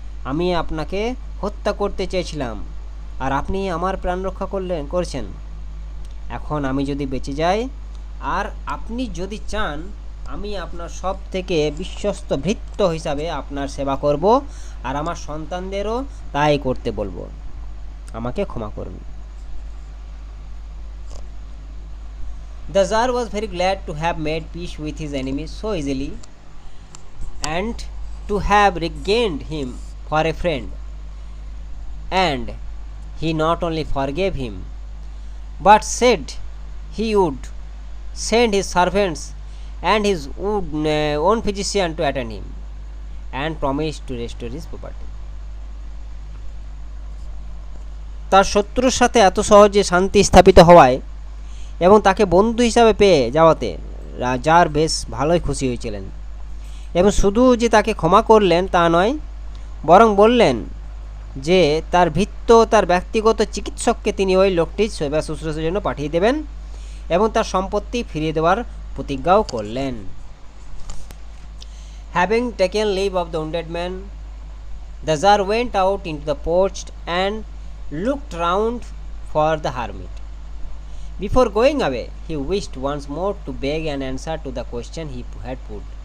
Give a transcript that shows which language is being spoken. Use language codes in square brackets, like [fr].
[bn] আমি আপনাকে হত্যা করতে চেয়েছিলাম আর আপনি আমার প্রাণ রক্ষা করছেন। এখন আমি যদি বেঁচে যাই আর আপনি যদি চান, আমি আপনার সব থেকে বিশ্বস্ত ভৃত্য হিসাবে আপনার সেবা করব আর আমার সন্তানদেরও তাই করতে বলবো। আমাকে ক্ষমা করুন। [en] The Tsar was very glad to have made peace with his enemy so easily and to have regained him for a friend, and he not only forgave him but said he would send his servants and his own physician to attend him, and promised to restore his property. [bn] তার শত্রুর সাথে এত সহজে শান্তি স্থাপিত হওয়ায় এবং তাকে বন্ধু হিসাবে পেয়ে যাওয়াতে জার বেশ ভালোই খুশি হয়েছিলেন এবং শুধু যে তাকে ক্ষমা করলেন তা নয়, বরং বললেন যে তার ভৃত্য তার ব্যক্তিগত চিকিৎসককে তিনি ওই লোকটির সেবা শুশ্রূষার জন্য পাঠিয়ে দেবেন এবং তার সম্পত্তি ফিরিয়ে দেওয়ার প্রতিজ্ঞাও করলেন। [en] Having taken leave of the wounded man, the Tsar went out into the porch and looked round for the hermit. Before going away, he wished once more to beg an answer to the question he had put.